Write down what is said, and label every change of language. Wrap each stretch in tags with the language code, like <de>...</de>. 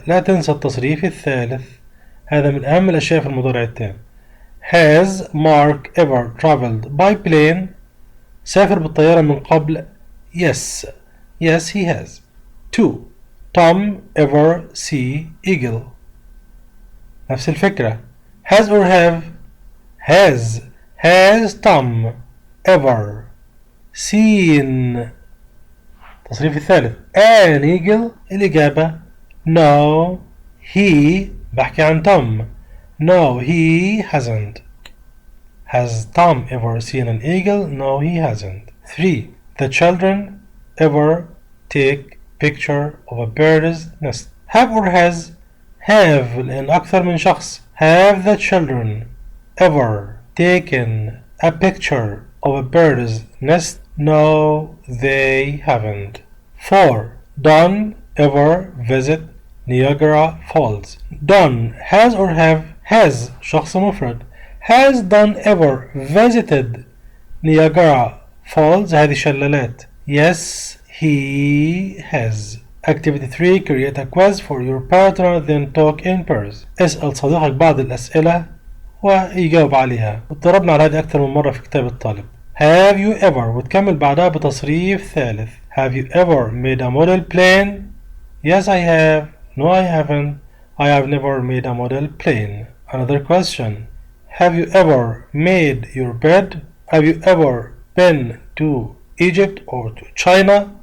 <ar>لا تنسى التصريف الثالث، هذا من أهم الأشياء في المضارع التام.</ar> <en>Has Mark ever traveled by plane.</en> <ar>سافر بالطيارة من قبل.</ar> <en>Yes he has.</en> <ar>2.</ar> <en>Tom ever see eagle.</en> <ar>نفس الفكرة.</ar> <en>Has or have. Has Tom ever seen.</en> <ar>التصريف الثالث</ar> <en>an eagle.</en> <ar>الإجابة</ar> <en>no he.</en> <ar>بحكي عن توم.</ar> <en>No he hasn't. Has Tom ever seen an eagle? No he hasn't. 3. The children ever take picture of a bird's nest. Have or has.</en> <ar>Have لأن أكثر من شخص.</ar> <en>Have the children ever taken a picture of a bird's nest? No they haven't. 4. Don ever visit Niagara Falls. Don has or have.</en> <ar>Has شخص مفرد.</ar> <en>Has Don ever visited Niagara Falls.</en> <ar>هذه شلالات.</ar> <en>Yes he has. Activity 3. Create a quiz for your partner then talk in pairs.</en> <ar>اسأل صديقك بعض الأسئلة ويجاوب عليها. اتدربنا على هذه أكثر من مرة في كتاب الطالب.</ar> <en>Have you ever</en> <ar>وتكمل بعدها بتصريف ثالث.</ar> <en>Have you ever made a model plane? Yes I have. No I haven't. I have never made a model plane. Another question. Have you ever made your bed? Have you ever been to Egypt or to China?</en>